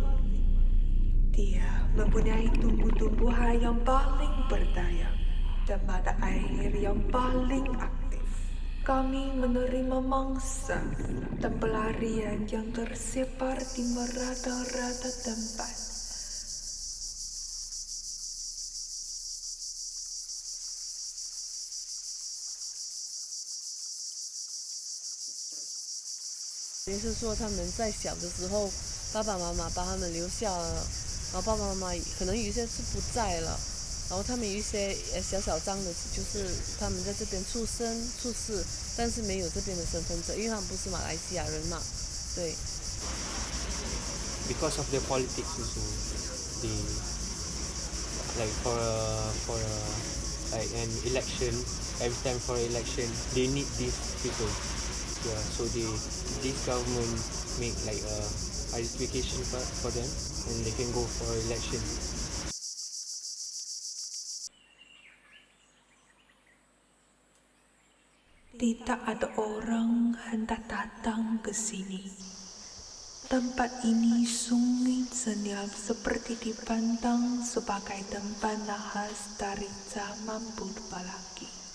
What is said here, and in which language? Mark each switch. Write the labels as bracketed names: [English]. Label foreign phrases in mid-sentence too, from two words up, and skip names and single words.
[Malay] Dia mempunyai tumbuh-tumbuhan yang paling berdaya dan mata air yang paling aktif. Kami menerima mangsa dan pelarian yang tersebar di merata-rata tempat. [Chinese] 是说他们在小的时候，爸爸妈妈把他们留下了，然后爸爸妈妈可能有一些是不在了，然后他们有一些小小张的，就是他们在这边出生出世，但是没有这边的身份证，因为他们不是马来西亚人嘛，对。 [English] Because of the politics also, they like for like an election, every time for election, they need these people. Yeah, so this government make like a identification for them, and they can go for election. [Malay] Tidak ada orang hendak datang ke sini. Tempat ini sungit senyap seperti dipandang sebagai tempat nahas dari zaman purba lagi.